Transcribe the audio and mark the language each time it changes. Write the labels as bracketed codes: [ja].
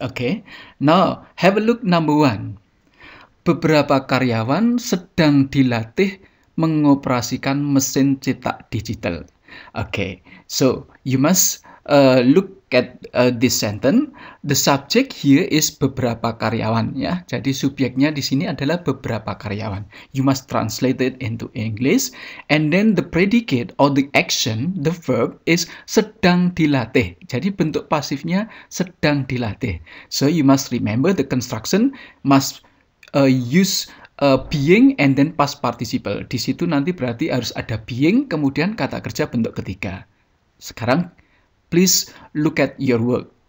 [en] Okay, now have a look number 1. [id] Beberapa karyawan sedang dilatih mengoperasikan mesin cetak digital. [en] Okay, so you must look at this sentence. The subject here is [id] beberapa karyawan, ya. Jadi subjeknya di sini adalah beberapa karyawan. [en] You must translate it into English, and then the predicate or the action, the verb is [id] sedang dilatih. Jadi bentuk pasifnya sedang dilatih. [en] So you must remember the construction must use being and then past participle. [id] Di situ nanti berarti harus ada being, kemudian kata kerja bentuk ketiga. Sekarang, [en] please look at your work.